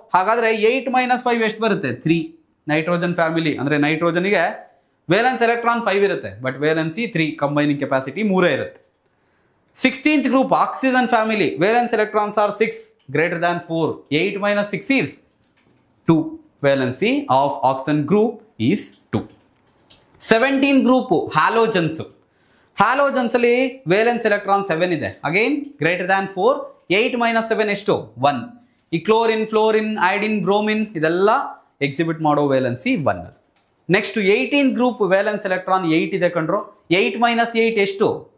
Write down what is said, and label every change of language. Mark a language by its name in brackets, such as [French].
[Kannada] ಹಾಗಾದ್ರೆ 8 ಮೈನಸ್ 5 ಎಷ್ಟು ಬರುತ್ತೆ? 3. ನೈಟ್ರೋಜನ್ ಫ್ಯಾಮಿಲಿ ಅಂದ್ರೆ ನೈಟ್ರೋಜನ್ಗೆ ವೇಲೆನ್ಸ್ ಎಲೆಕ್ಟ್ರಾನ್ 5 ಇರುತ್ತೆ, ಬಟ್ ವೇಲೆನ್ಸಿ 3, ಕಂಬೈನಿಂಗ್ ಕೆಪಾಸಿಟಿ 3 ಇರುತ್ತೆ. [English] 16th group oxygen family valence electrons are 6 greater than 4. 8 minus 6 is 2. Valency of oxygen group is 2. 17th group halogens. [Kannada] Halogens ಅಲ್ಲಿ valence electron 7 ಇದೆ. [English] Again greater than 4. [Kannada] 8 minus 7 ಎಷ್ಟು? 1. ಈ chlorine, fluorine, iodine, bromine ಇದೆಲ್ಲ exhibit ಮಾಡೋ valency 1. Next 18th group valence electron 8 ಇದೆ ಕಂಡ್ರು. 8 minus 8 ಎಷ್ಟು?